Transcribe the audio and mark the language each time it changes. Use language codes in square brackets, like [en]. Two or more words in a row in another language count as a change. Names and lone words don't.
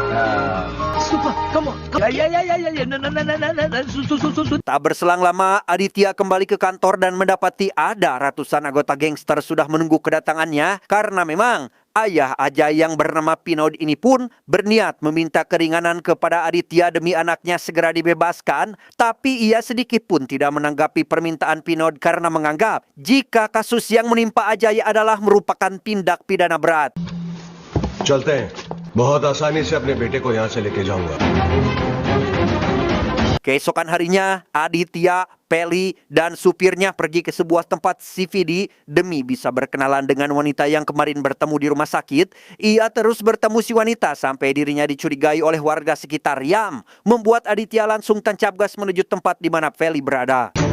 [id] Tak berselang lama, Aditya kembali ke kantor dan mendapati ada ratusan anggota gangster sudah menunggu kedatangannya karena memang Ayah Ajay yang bernama Pinod ini pun berniat meminta keringanan kepada Aditya demi anaknya segera dibebaskan, tapi ia sedikit pun tidak menanggapi permintaan Pinod karena menganggap jika kasus yang menimpa Ajay adalah merupakan tindak pidana berat. [hi] चलते हैं बहुत आसानी से अपने बेटे को यहाँ से लेके जाऊंगा। [id] Keesokan harinya, Aditya, Peli, dan supirnya pergi ke sebuah tempat CVD demi bisa berkenalan dengan wanita yang kemarin bertemu di rumah sakit. Ia terus bertemu si wanita sampai dirinya dicurigai oleh warga sekitar yang membuat Aditya langsung tancap gas menuju tempat di mana Peli berada.